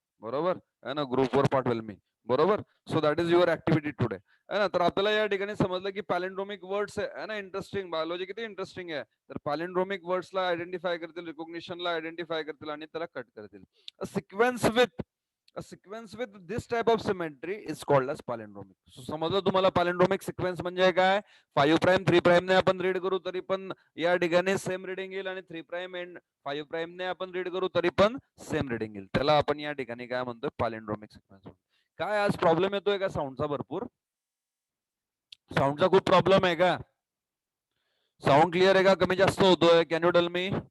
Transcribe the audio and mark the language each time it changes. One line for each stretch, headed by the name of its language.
Marathi: बरोबर है ना, ग्रुपवर पाठवेल मी. बरोबर.
English: so that is your activity today
Marathi: है ना. तर आपल्याला या ठिकाणी समजलं की पॅलिंड्रोमिक वर्ड्स आहे ना, इंटरेस्टिंग. बायोलॉजी किती इंटरेस्टिंग आहे. तर पॅलिंड्रोमिक वर्ड्सला आयडेंटिफाय करतील, रिकॉग्निशनला आयडेंटिफाय करतील आणि त्याला कट करतील. Sequence with
English: A sequence with this type of symmetry is called as palindromic.
Marathi: So समजलं तुम्हाला palindromic sequence म्हणजे काय? 5 प्राइम 3 प्राइम ने आपण रीड करू तरी पण या ठिकाणी सेम रीडिंग येईल आणि 3 प्राइम एंड 5 प्राइम ने आपण रीड करू तरी पण सेम रीडिंग येईल. त्याला आपण या ठिकाणी काय म्हणतोय?
English: palindromic sequence.
Marathi: काय आज प्रॉब्लेम येतोय का साऊंडचा भरपूर? साऊंडचा खूप प्रॉब्लेम आहे का? साऊंड क्लिअर आहे का? कमी जास्त होतोय?
English: Can you tell me?